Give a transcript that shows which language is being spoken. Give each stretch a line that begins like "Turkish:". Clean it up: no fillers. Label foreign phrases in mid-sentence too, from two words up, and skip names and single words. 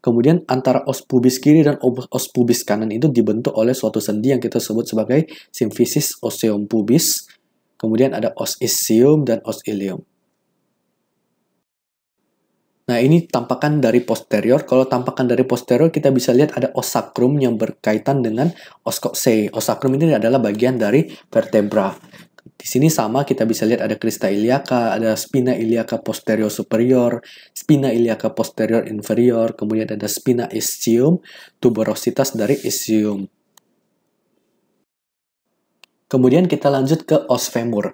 Indonesian: Kemudian antara os pubis kiri dan os pubis kanan itu dibentuk oleh suatu sendi yang kita sebut sebagai symphysis osseum pubis. Kemudian ada os ischium dan os ilium. Nah, ini tampakan dari posterior. Kalau tampakan dari posterior, kita bisa lihat ada os sacrum yang berkaitan dengan os coxae. Os sacrum ini adalah bagian dari vertebra. Di sini sama, kita bisa lihat ada crista iliaca, ada spina iliaca posterior superior, spina iliaca posterior inferior, kemudian ada spina ischium, tuberositas dari ischium. Kemudian kita lanjut ke os femur.